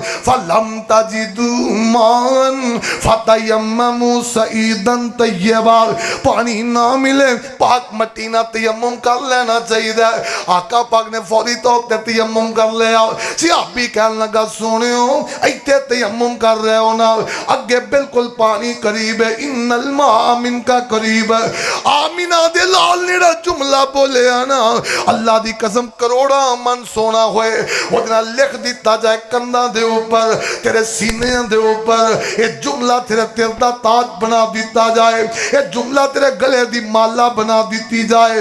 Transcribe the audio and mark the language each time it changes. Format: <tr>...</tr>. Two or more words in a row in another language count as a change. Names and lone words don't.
<ar>فلم تجدوا ماء فتيمموا صعيدا طيبا,</ar> <pa>پانی نا ملے پاک مٹی نا تیمم کر لینا چاہیے. آقا پاک نے فوری طور تے تیمم کر لیا۔ صحابی کہنے لگا سنیو ایتھے تیمم کر رہے ہو نا، اگے بالکل پانی قریب ہے,</pa> <ar>إن الماء منك قريب.</ar> <pa>آمنہ دے لال نے جملہ بولیا نا، اللہ دی قسم کروڑا من سونا ہوئے اتنا لکھ دتا جائے کندھا دے اتے، تیرے سینے دے اتے یہ جملہ تیرے دل دا تاج بنا دتا جائے، یہ جملہ تیرے گلے دی مالا بنا دتی جائے.</pa>